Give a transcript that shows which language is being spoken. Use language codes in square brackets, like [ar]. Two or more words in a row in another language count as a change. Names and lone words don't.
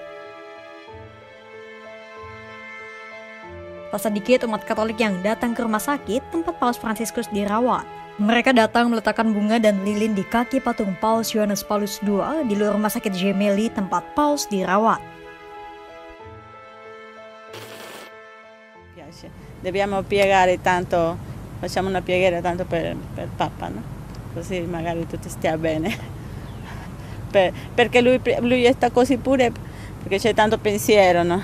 [id] Tak sedikit umat Katolik yang datang ke rumah sakit tempat Paus Fransiskus dirawat. Mereka datang meletakkan bunga dan lilin di kaki patung Paus Yohanes Paulus II di luar Rumah Sakit Gemelli tempat Paus dirawat. [it] Dobbiamo piegare tanto, facciamo una preghiera tanto per Papa, no? Così magari tutto stia bene. Perché lui sta così pure, perché c'è tanto pensiero, no?